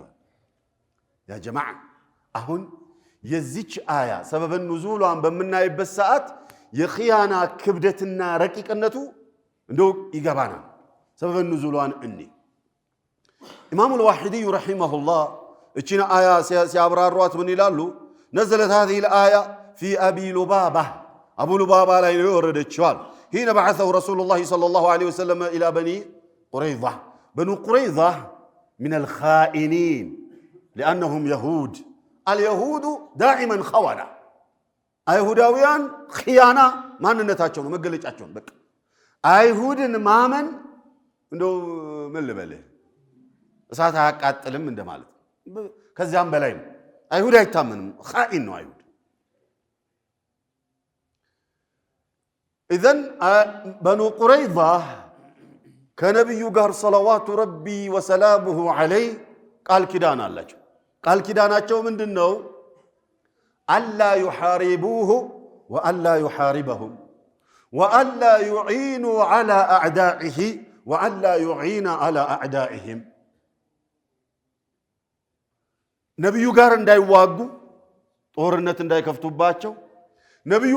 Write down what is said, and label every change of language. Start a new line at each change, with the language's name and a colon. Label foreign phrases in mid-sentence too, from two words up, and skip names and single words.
Arabic: يا جماعة
Amharic: አሁን የዚች አያ
Arabic: سبب نزولها
Amharic: በምናይበት ሰዓት የኺያና ክብደትና ረቂቅነቱ እንደው ይገባናል።
Arabic: سبب نزولها
Amharic: እኒ
Arabic: الإمام الواحدي رحمه الله
Amharic: እቺን አያ ሲያብራሯት ምን ይላሉ?
Arabic: ነዘለት هذه الآية في أبي لبابة أبو لبابة
Amharic: ላይ ነው የወረደችው።
Arabic: حين بعثه رسول الله صلى الله عليه وسلم إلى بني قريظة بنو قريظة من الخائنين لأنهم يهود اليهود دائما خونة
Amharic: አይሁዳውያን ኺያና ማንነታቸው ነው መገለጫቸው ነው። በቃ አይሁድን ማመን እንደው ምን ልበልህ እሳት አያቃጥልም እንደማለት ከዚያም በላይ ነው። አይሁድ አይታመንም፣ ኻኢን ነው አይሁድ።
Arabic: إذن بنو قريظة
Amharic: ከነብዩ ጋር
Arabic: صلوات ربي وسلامه عليه
Amharic: ቃል ኪዳን አላቸው። ቃል ኪዳናቸው ምንድነው?
Arabic: ألا يحاربوه ولا يحاربهم ولا يعينوا على أعدائه ولا يعين على أعدائهم
Amharic: ነብዩ ጋር እንዳይዋጉ ጦርነት እንዳይከፍቱባቸው፣ ነብዩም